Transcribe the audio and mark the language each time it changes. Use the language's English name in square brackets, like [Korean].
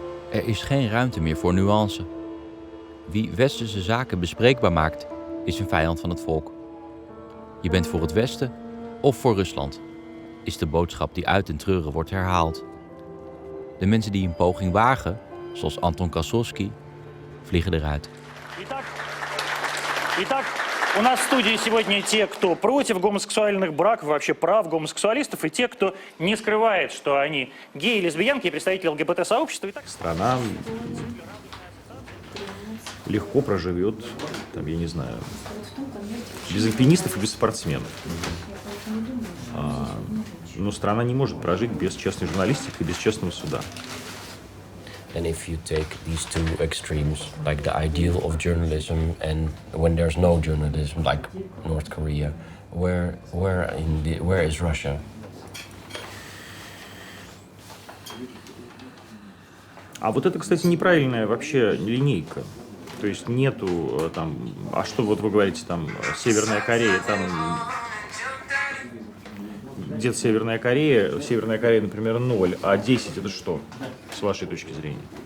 [Dutch] Er is geen ruimte meer voor nuance. Wie westerse zaken bespreekbaar maakt, is een vijand van het volk. Je bent voor het Westen of voor Rusland, is de boodschap die uit den treuren wordt herhaald. De mensen die een poging wagen, zoals Anton Kosovsky, vliegen eruit. [Russian] Итак, у нас в студии сегодня те, кто против гомосексуальных браков, вообще прав гомосексуалистов, и те, кто не скрывает, что они геи, лесбиянки и представители ЛГБТ-сообщества. Страна легко проживет, там, я не знаю, без альпинистов и без спортсменов. Но страна не может прожить без честной журналистики и без честного суда. [English] And if you take these two extremes, like the ideal of journalism and when there's no journalism, like North Korea, where is Russia? [Russian] А вот это, кстати, неправильная вообще линейка. То есть нету там, а что вот вы говорите, там, Северная Корея, там, где-то Северная Корея, например, 0, а 10 это что, с вашей точки зрения?